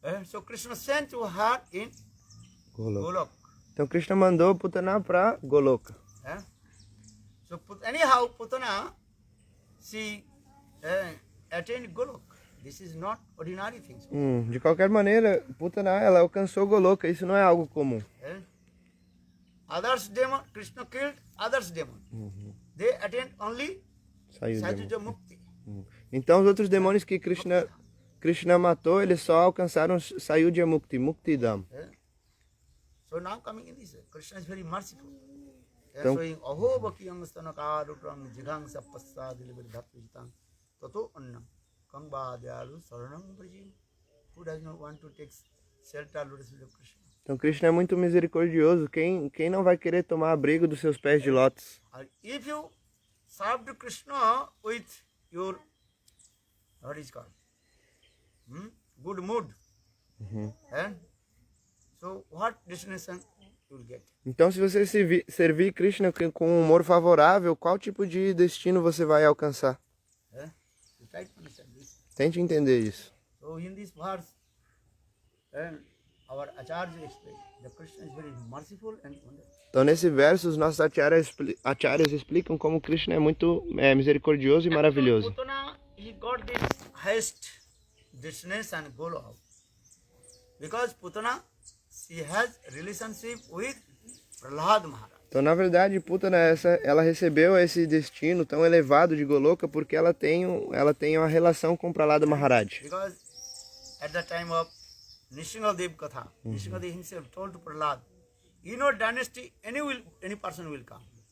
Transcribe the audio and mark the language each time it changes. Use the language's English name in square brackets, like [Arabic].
[English] So Krishna sent to her in Golok. [Portuguese] Então Krishna mandou Putana para Goloka. [English] So anyhow, Putana, she attained Golok. This is not ordinary things. [Portuguese] De qualquer maneira, Putana ela alcançou Goloka, isso não é algo comum. [English] Others demon, Krishna killed others demon. They attained only Sayudhya Sajuja Mukti. [Portuguese] Então os outros demônios que Krishna matou, eles só alcançaram Sayudhya Mukti, Muktidam. [English] So now coming in this, Krishna is very merciful. [Portuguese] Então- [Sanskrit] Showing Aho Bakiyam Stanakarutam Jigangsa Passadilibir Dhatujitam Tato Annam Kangba Dyalu Saranam Brajim. [English] Who does not want to take shelter lotus feet of Krishna? [Portuguese] Então Krishna é muito misericordioso. Quem não vai querer tomar abrigo dos seus pés de lótus? [English] If you serve to Krishna with your what is called good mood, and so what destination you will get? [Portuguese] Então se você servir Krishna com um humor favorável, qual tipo de destino você vai alcançar? [English] You try to understand this. [Portuguese] Tente entender isso. [English] So in this verse, and our Acharya explains that Krishna is very merciful and wonderful. [Portuguese] Então nesse verso os nossos acharyas explicam como Krishna é muito misericordioso e maravilhoso. [English] Putana, he got this highest destination goal of. Because Putana, she has relationship with Prahlad Maharaj. [Portuguese] Então na verdade Putana ela recebeu esse destino tão elevado de Goloka porque ela tem uma relação com Prahlada Maharaj. [English] Because at the time of Nishingadev Katha, Nishingadev himself told to Prahlad, in your dynasty any person will come.